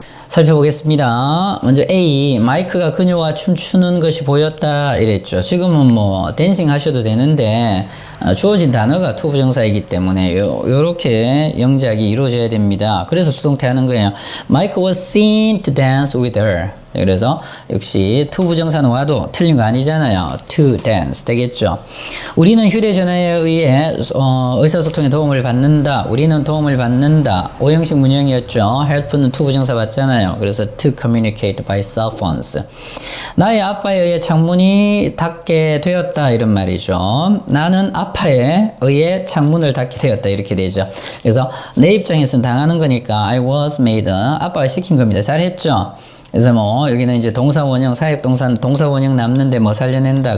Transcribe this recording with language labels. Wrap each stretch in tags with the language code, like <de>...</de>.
<ko>살펴보겠습니다. 먼저 A, 마이크가 그녀와 춤추는 것이 보였다 이랬죠. 지금은 뭐 댄싱 하셔도 되는데 주어진 단어가 투부정사이기 때문에 요렇게 영작이 이루어져야 됩니다. 그래서 수동태 하는 거예요.</ko> <en>Mike was seen to dance with her.</en> <ko>그래서 역시 투부정사는 와도 틀린 거 아니잖아요.</ko> <en>to dance</en> <ko>되겠죠. 우리는 휴대전화에 의해 의사소통에 도움을 받는다. 우리는 도움을 받는다. 오형식 문형이었죠. help는 투부정사 받잖아요. 그래서</ko> <en>to communicate by cell phones.</en> <ko>나의 아빠에 의해 창문이 닫게 되었다 이런 말이죠. 나는 아빠에 의해 창문을 닫게 되었다 이렇게 되죠. 그래서 내 입장에서는 당하는 거니까</ko> <en>I was made.</en> <ko>아빠가 시킨 겁니다. 잘했죠. 그래서 뭐 여기는 이제 동사원형, 사역동사, 동사원형 남는데 뭐 살려낸다.</ko>